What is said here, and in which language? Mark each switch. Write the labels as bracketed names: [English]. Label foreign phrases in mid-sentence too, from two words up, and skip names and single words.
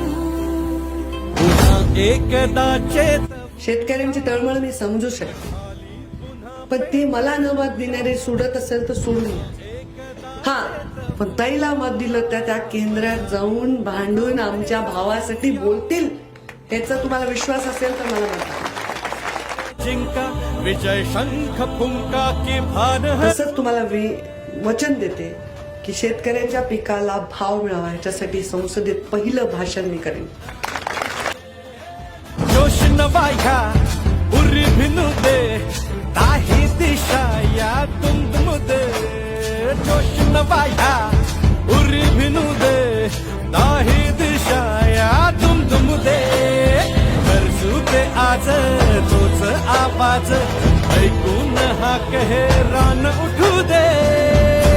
[Marathi] शेतकऱ्यांची तळमळ मी समजू शकते, पण ती मला न मत देणारे सोडत असेल तर सोडून हा, पण ताईला मत दिलं त्या केंद्रात जाऊन भांडून आमच्या भावासाठी बोलतील याचा तुम्हाला विश्वास असेल तर मला म्हणा. जिंका विजय शंख फुंका की भान तसंच तुम्हाला वचन देते की शेतकऱ्यांच्या पिकाला भाव मिळावा याच्यासाठी संसदेत पहिलं भाषण मी करेन. जोश नवाया उरी भिनु दे ताही दिशा या तुम दे जोश नवाया उरी भिनु दे ताही दिशा या तुम दे गरजू दे आज तोच आवाज ऐकून हा कहे रान उठू दे.